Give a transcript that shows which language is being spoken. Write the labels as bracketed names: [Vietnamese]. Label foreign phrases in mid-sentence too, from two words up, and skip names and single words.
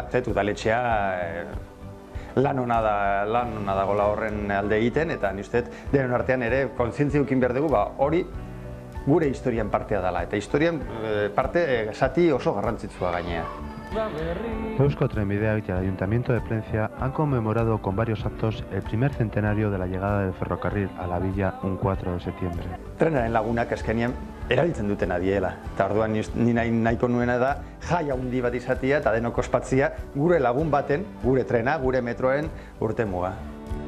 [Basque] Udaletxea lan hona dagoela horren alde egiten, eta ni uste denon artean ere kontzientzia eukin behar dugu, hori gure historian partea dela, eta historian parte zati oso garrantzitsua gainea. [Spanish] Eusko Trenbideak y el Ayuntamiento de Plencia han conmemorado con varios actos el primer centenario de la llegada del ferrocarril a la villa un 4 de septiembre. [Basque] Trenaren lagunak azkenean erabiltzen dutena diela, eta orduan ni nahiko nuena da jai handi bat izatea eta denok ospatzea gure lagun baten, gure trena, gure metroen urtemuga.